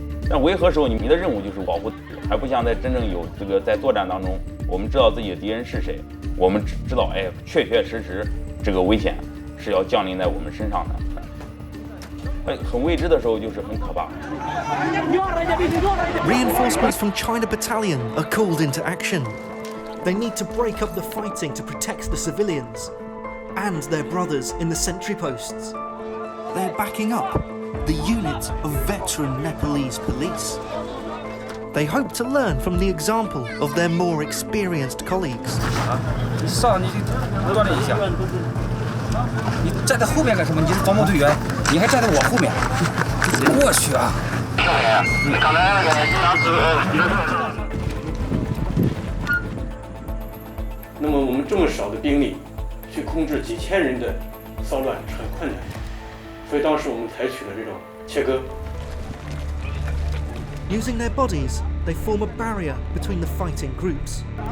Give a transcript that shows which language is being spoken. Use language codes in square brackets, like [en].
[zh] 但维和时候，你的任务就是保护，还不像在真正有这个在作战当中，我们知道自己的敌人是谁，我们知道确实这个危险是要降临在我们身上的。很未知的时候就是很可怕。 [en] Reinforcements from China Battalion are called into action. They need to break up the fighting to protect the civilians and their brothers in the sentry posts. They're backing up the unit of veteran Nepalese police. They hope to learn from the example of their more experienced colleagues. [zh] 你上你锻炼一下，你站在后面干什么？你是防暴队员，你还站在我后面，过去啊！那么我们这么少的兵力去控制几千人的骚乱是很困难的，所以当时我们采取了这种切割。 [en] Using their bodies, they form a barrier between the fighting groups.